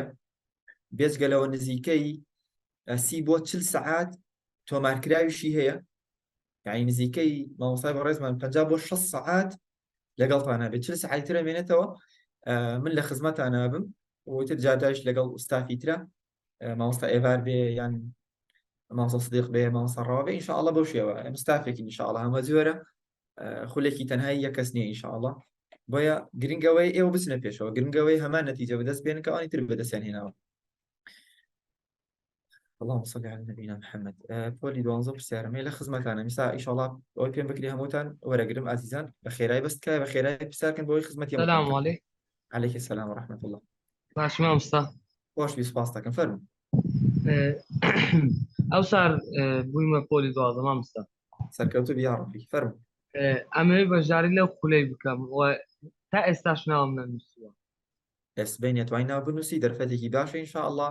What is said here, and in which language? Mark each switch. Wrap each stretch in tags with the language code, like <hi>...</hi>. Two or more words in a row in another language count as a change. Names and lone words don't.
<ckb>بێجگەلەوە نزیکەی 30 بۆ 40 ساعات تۆمارکراویشی هەیە، یعنی نزیکەی مامۆستای بەڕێزمان 50 بۆ 60 ساعات لەگەڵتانە بێت، 40 ساعتی ترە مێنێتەوە من لە خزمەتانە بم وتر جاداش لەگەڵ ئوستافی ترە مامۆستا ئێوار بێ یان مامۆستا سدیق بێ مامۆستا ڕەوا بێ ئینشاءڵڵا بەو شێوە مستافێکی ئینشاءڵڵا هەمە جۆرە خولێکی تەنهایی یەک کەس نییە ئینشاءڵڵا. بۆیە گرنگەوەی ئێوە بچنە پێشەوە، گرنگەوەی هەمان نەتیجە بەدەست بێنن کە ئەوانی تر بەدەستیان هێناوە.</ckb> <ar>اللهم صل على نبينا محمد.</ar> <ckb>پۆلی 12 پرسیارەمەی لە خزمەتانە میسا ئینشاءڵڵا ئەوەی پێم بکری هەمووتان وەرەگرم ئازیزان بە خێرایی بەستکە بە خێرایی پرسیارکەن بۆی خزمەتی.</ckb> <ar>سلام علیکم. علیکم السلام ورحمة الله.</ar> <ckb>باش مامۆستا. خۆش بی سوپاس دەکەم فەرموو. ئەو سار بوویمە پۆلی 12 مامۆستا. سەرکەوتوو بیا ڕەبی فەرموو. ئەمەوێ بەشداری لەو خولەی بکەم و تا ئێستاش ناوم نەنووسیوە. سبەی نەتوانی ناو بنووسی دەرفەتێکی باشە ئینشاءڵڵا.</ckb>